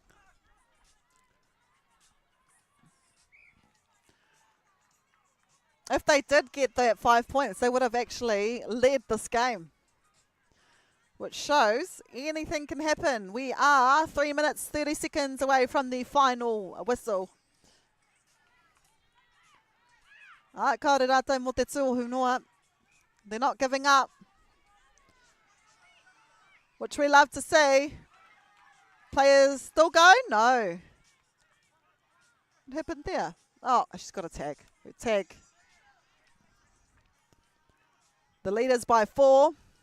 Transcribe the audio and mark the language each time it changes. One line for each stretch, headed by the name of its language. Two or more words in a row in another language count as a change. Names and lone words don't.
English: If they did get that 5 points, they would have actually led this game. Which shows anything can happen. We are 3 minutes, 30 seconds away from the final whistle.
Māori: Kaore rātou mo te tūohu noa.
English: They're not giving up. Which we love to see. Players still going? No. What happened there? Oh, she's got a tag. Tag. The leaders by 4.